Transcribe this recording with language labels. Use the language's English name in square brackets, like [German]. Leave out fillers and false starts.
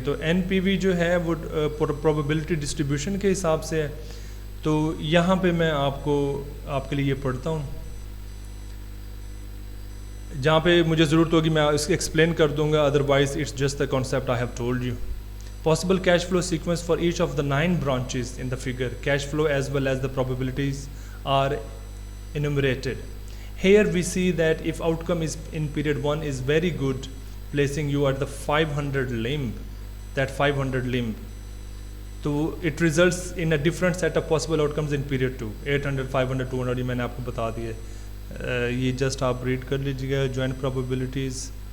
[Urdu] تو N P وی جو ہے وہ پروبیبلٹی ڈسٹریبیوشن کے حساب سے ہے. تو یہاں پہ میں آپ کے لیے یہ پڑھتا ہوں جہاں پہ مجھے ضرورت ہوگی میں اس کو ایکسپلین کر دوں گا [English] Otherwise it's just the concept I have told you. Possible cash flow sequence for each of the 9 branches in the figure. Cash flow as well as the probabilities are enumerated. Here we see that if outcome is in period 1 is very good, placing you at the 500 limb, that 500 limb. So it results in a different set of possible outcomes in period 2. [Urdu] 800, 500, 200 یہ میں نے آپ کو بتا دیے. یہ just آپ red کر لیجیے گا joint probabilities.